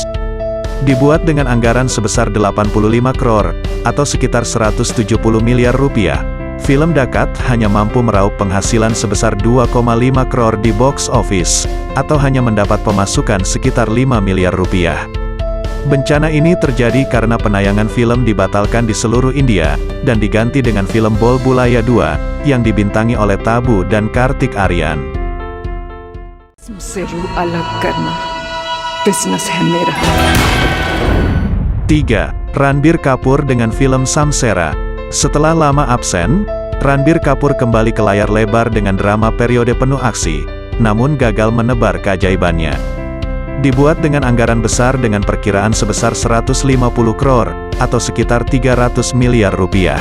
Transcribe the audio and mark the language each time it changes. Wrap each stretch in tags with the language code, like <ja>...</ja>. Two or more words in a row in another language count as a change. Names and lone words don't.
<id>Dibuat dengan anggaran sebesar 85 crore, atau sekitar 170 miliar rupiah, film Dakat hanya mampu meraup penghasilan sebesar 2,5 crore di</id> <en>box office,</en> <id>atau hanya mendapat pemasukan sekitar 5 miliar rupiah. Bencana ini terjadi karena penayangan film dibatalkan di seluruh India, dan diganti dengan film Bol Bulaya 2, yang dibintangi oleh Tabu dan Kartik Aryan.</id> <hi>से रूह अलग करना बिजनेस है मेरा.</hi> <id>3. Ranbir Kapoor dengan film Samsera. Setelah lama absen, Ranbir Kapoor kembali ke layar lebar dengan drama periode penuh aksi, namun gagal menebar keajaibannya. Dibuat dengan anggaran besar dengan perkiraan sebesar 150 crore, atau sekitar 300 miliar rupiah.</id>